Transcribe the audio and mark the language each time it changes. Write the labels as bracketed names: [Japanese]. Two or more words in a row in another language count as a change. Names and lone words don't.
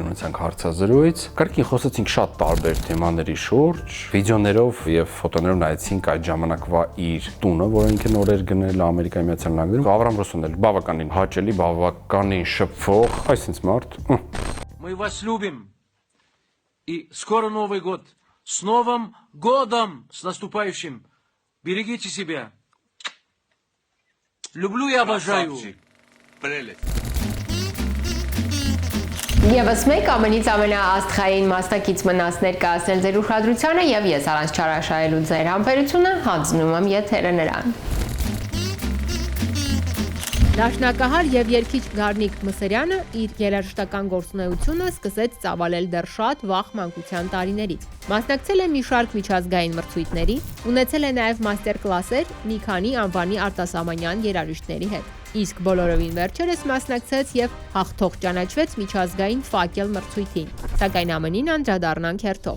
[Armenian] ունեցանք հարցազրույց, կրկին խոսեցինք շատ տարբեր թեմաների շուրջ, վիդեոներով եւ ֆոտոներով նայեցինք այդ ժամանակվա իր տունը, որը ինքը նոր էր գնել Ամերիկայի Միացյալ Նահանգներում։ Աբրահամ Ռուսոն էլ բավականին հաճելի, բավականին շփվող, այսինքն մարդ։ [Russian] Мы вас любим. И скоро Новый год. С Новым годом! С наступающим! Берегите себя. Люблю и обожаю. [Armenian] Եվս մեկ ամենից ամենաաստղային մասնակից մնաց ներկայացնել ձեր ուշադրությանը եւ ես առանց չարաշահելու ձեր համբերությունը հանձնում եմ եթերը նրան։ Դաշնակահար եւ երգիչ Գառնիկ Մսերյանը իր երաժշտական գործունեությունը սկսեց ծավալել դեռ շատ վաղ մանկության տարիներից։ Մասնակցել է մի շարք միջազգային մրցույթների, ունեցել է նաեւ մաստեր-կլասեր մի քանի անվանի արտասահմանյան երաժիշտների հետ։ Իսկ բոլորովին վերջերս մասնակցեց եւ հաղթող ճանաչվեց միջազգային ֆակել մրցույթին։ Սակայն ամենին անդրադառնանք հերթով։